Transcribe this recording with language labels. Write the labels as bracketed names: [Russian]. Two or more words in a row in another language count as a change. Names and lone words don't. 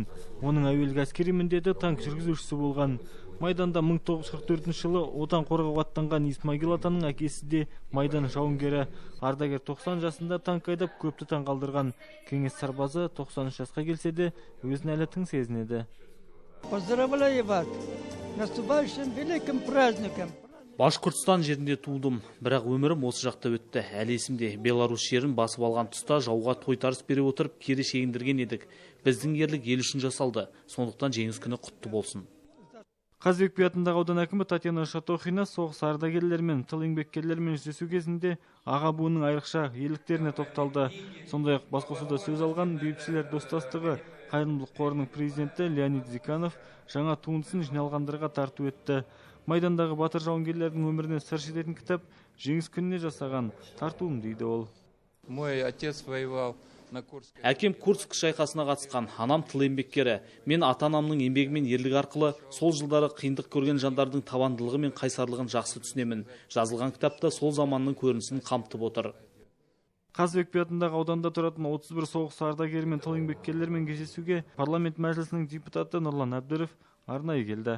[Kazakh] Оның әуелгі әскери міндеті танк жүргізушісі болған. Майданда 1944 жылы отан қорғауға аттанған Исмагил атаның әкесі де майдан жауынгері. Ардагер 90 жасында танк айдап көпті таңғалдырған. Кеңес сарбазы 93 жасқа келсе де өзін әлі тың сезінеді. [Russian] Поздравляю вас с наступающим великим праздником. [Kazakh] Башқұртстан жерінде тудым, бірақ өмірім осы жақта өтті. Әлі есімде, Беларусь жерін басып алған тұста жауға тойтарыс бере отырып кері шегіндірген едік. Біздің ерлік ел үшін жасалды. Сондықтан жеңіс күні құтты болсын. Қазыбек би атындағы аудан әкімі Татьяна Шатохина соғыс ардагерлерімен, тыл еңбеккерлерімен жүздесу кезінде аға буынның айрықша ерліктеріне тоқталды. Сондай-ақ басқосуда сөз алған бейбітшілер достастығы қайырымдылық қорының президенті Леонид Зиканов жаңа туындысын жиналғандарға тарту етті. Майдандағы батыр жауынгерлердің өмірінен сыр шертетін кітап жеңіс күніне жасаған тартуым дейді ол. [Russian] Мой отец воевал на Курске. [Kazakh] Әкем Курск шайқасына қатысқан, анам тыл еңбеккері. Мен ата-анамның еңбегі мен ерлігі арқылы сол жылдары қиындық көрген жандардың табандылығы мен қайсарлығын жақсы түсінемін. Жазылған кітапта сол заманның көрінісін қамтып отыр. Қазыбек би атындағы ауданда тұратын 31 соғыс ардагері мен тыл еңбеккерлерімен кездесуге парламент мәжілісінің депутаты Нұрлан Әбдіров арнайы келді.